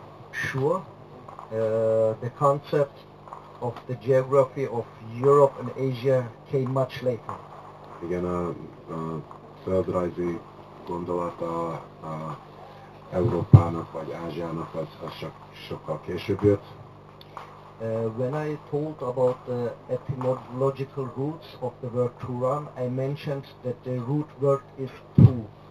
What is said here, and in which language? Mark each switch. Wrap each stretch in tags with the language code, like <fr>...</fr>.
<en>Sure, the concept of the geography of Europe and Asia came much later.</en> <hu>Igen, a földrajzi gondolata a Európának vagy Ázsiának az sokkal később jött.</hu> <en>When I told about the etymological roots of the word Turan, I mentioned that the root word is tu.</en>